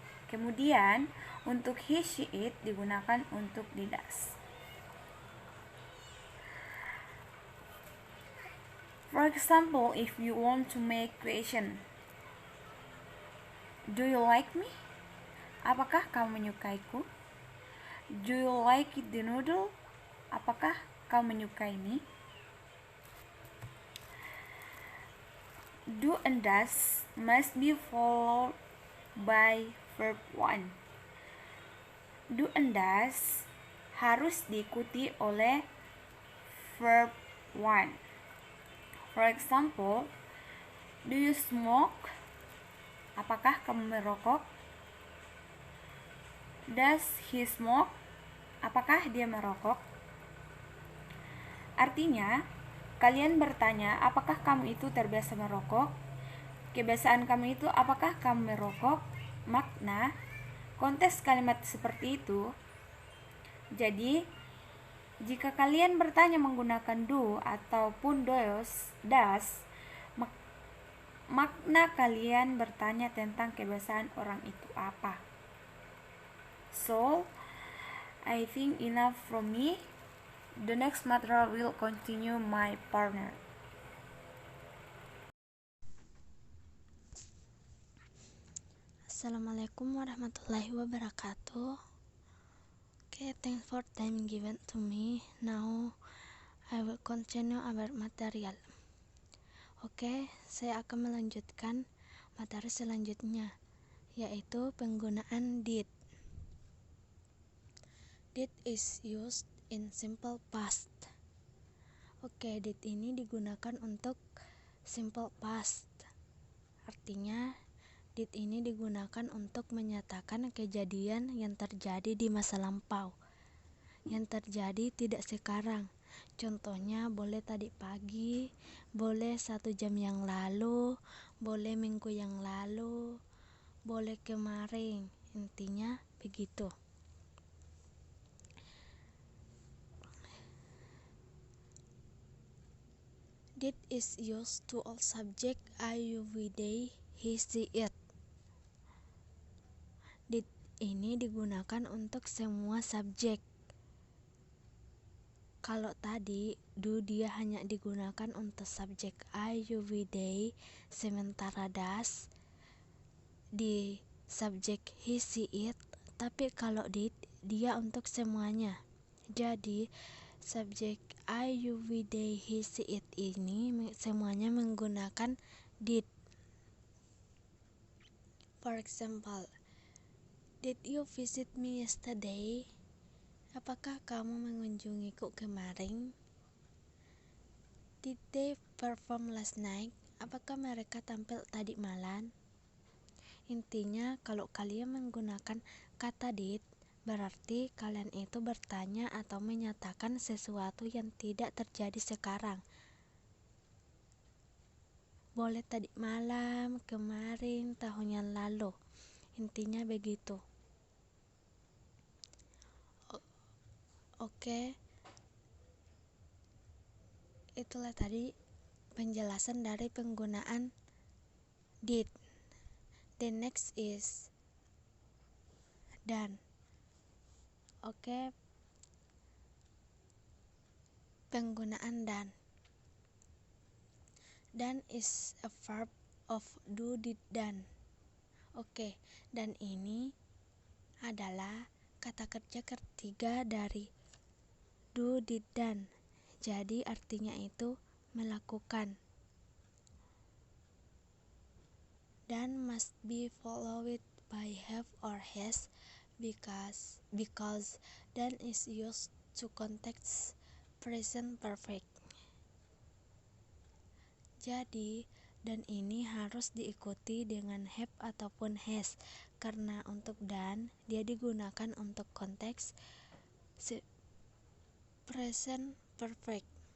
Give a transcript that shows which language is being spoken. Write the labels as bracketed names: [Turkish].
[Indonesian] Kemudian, untuk he, she, it digunakan untuk di does. [English] For example, if you want to make question, do you like me? [Indonesian] Apakah kamu menyukaiku? [English] Do you like the noodle? [Indonesian] Apakah kau menyukai mie? [English] Do and does must be followed by verb 1. [Indonesian] Do and does harus diikuti oleh verb 1. [English] For example, do you smoke? [Indonesian] Apakah kamu merokok? [English] Does he smoke? [Indonesian] Apakah dia merokok? Artinya, kalian bertanya, apakah kamu itu terbiasa merokok? Kebiasaan kamu itu, apakah kamu merokok? Makna, konteks kalimat seperti itu. Jadi, jika kalian bertanya menggunakan do ataupun does, makna kalian bertanya tentang kebiasaan orang itu apa. [English] So, I think enough from me. The next material will continue my partner. [Arabic] Assalamualaikum warahmatullahi wabarakatuh. [English] Okay, thanks for time given to me. Now I will continue our material. [Indonesian] Oke, saya akan melanjutkan materi selanjutnya, yaitu penggunaan did. [English] Did is used in simple past. [Indonesian] Oke, did ini digunakan untuk simple past. Artinya did ini digunakan untuk menyatakan kejadian yang terjadi di masa lampau, yang terjadi tidak sekarang. Contohnya boleh tadi pagi, boleh 1 jam yang lalu, boleh minggu yang lalu, boleh kemarin. Intinya begitu. [English] Did is used to all subject I, you, we, they, he, she, it. [Indonesian] Did ini digunakan untuk semua subjek. Kalau tadi do dia hanya digunakan untuk subjek I, you, we, they, sementara does di subjek he, she, it. Tapi kalau did dia untuk semuanya. Jadi subjek I, you, we, they, he, she, it ini semuanya menggunakan did. [English] For example, did you visit me yesterday? [Indonesian] Apakah kamu mengunjungiku kemarin? [English] Did they perform last night? [Indonesian] Apakah mereka tampil tadi malam? Intinya, kalau kalian menggunakan kata did, berarti kalian itu bertanya atau menyatakan sesuatu yang tidak terjadi sekarang. Boleh tadi malam, kemarin, tahun yang lalu. Intinya begitu. Oke. Itulah tadi penjelasan dari penggunaan [English] did. The next is done. [Indonesian] Oke, penggunaan done. [English] Done is a verb of do, did, done. [Indonesian] Oke, dan ini adalah kata kerja ketiga dari do, did, done. Jadi artinya itu melakukan. [English] Done must be followed by have or has because done is used to context present perfect. [Indonesian] Jadi, dan ini harus diikuti dengan have ataupun has, karena untuk dan dia digunakan untuk konteks present perfect.